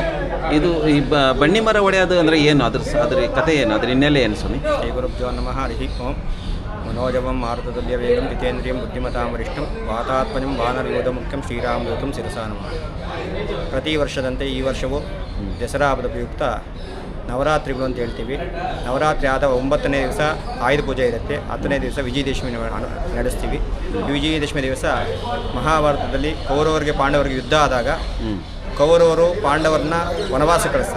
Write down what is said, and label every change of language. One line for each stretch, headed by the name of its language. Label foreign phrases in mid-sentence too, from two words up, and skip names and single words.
Kannada: ಇದು ಈ ಬನ್ನಿ ಮರ ಒಡೆಯೋದು ಅಂದರೆ ಏನು? ಅದ್ರ ಕಥೆ ಏನು? ಅದ್ರ ಹಿನ್ನೆಲೆ ಏನು ಸ್ವಾಮಿ?
Sanskrit: ಶ್ರೀ ಗುರುಭ್ಯೋ ನಮಃ. ಹರಿ ಓಂ. मनोजवं मारुततुल्यवेगं जितेन्द्रियं बुद्धिमतां वरिष्ठं वातात्मजं वानरयोधमुख्यं ಶ್ರೀರಾಮದೂತಂ ಶಿರಸಾ ನಮಃ.
Kannada: ಪ್ರತಿ ವರ್ಷದಂತೆ ಈ ವರ್ಷವೂ ದಸರಾ ಹಬ್ಬದ ಪ್ರಯುಕ್ತ ನವರಾತ್ರಿಗಳು ಅಂತ ಹೇಳ್ತೀವಿ. ನವರಾತ್ರಿ ಆದ 9ನೇ ದಿವಸ ಆಯುಧ ಪೂಜೆ ಇರುತ್ತೆ. 10ನೇ ದಿವಸ ವಿಜಯದಶಮಿ ನಡೆಸ್ತೀವಿ. ಈ ವಿಜಯದಶಮಿ ದಿವಸ ಮಹಾಭಾರತದಲ್ಲಿ ಕೌರವರಿಗೆ ಪಾಂಡವರಿಗೆ ಯುದ್ಧ ಆದಾಗ ಕೌರವರು ಪಾಂಡವರನ್ನ ವನವಾಸ ಕಳಿಸ್ತಾರೆ.